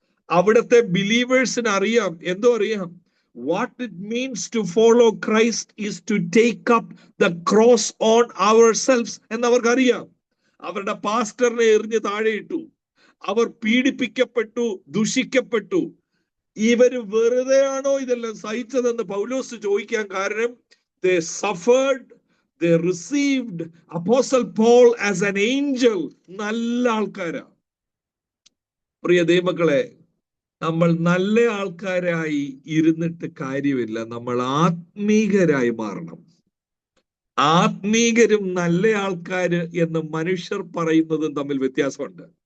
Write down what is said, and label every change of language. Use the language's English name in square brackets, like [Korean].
[Malayalam] അവിടുത്തെ ബിലീവേഴ്സിന് അറിയാം. എന്തോ അറിയാം? [English] what it means to follow Christ is to take up the cross on ourselves [Malayalam] എന്നവർക്കറിയാം. അവരുടെ പാസ്റ്ററിനെ എറിഞ്ഞ് താഴെയിട്ടു, അവർ പീഡിപ്പിക്കപ്പെട്ടു, ദുഷിക്കപ്പെട്ടു. ഇവര് വെറുതെയാണോ ഇതെല്ലാം സഹിച്ചതെന്ന് പൗലോസ് ചോദിക്കാൻ കാരണം, [English] they suffered, they received Apostle Paul as an angel. [Malayalam] നല്ല ആൾക്കാരാ. പ്രിയ ദൈവമക്കളെ, നമ്മൾ നല്ല ആൾക്കാരായി ഇരുന്നിട്ട് കാര്യമില്ല, നമ്മൾ ആത്മീകരായി മാറണം. ആത്മീകരും നല്ല ആൾക്കാര് എന്ന് മനുഷ്യർ പറയുന്നതും തമ്മിൽ വ്യത്യാസമുണ്ട്.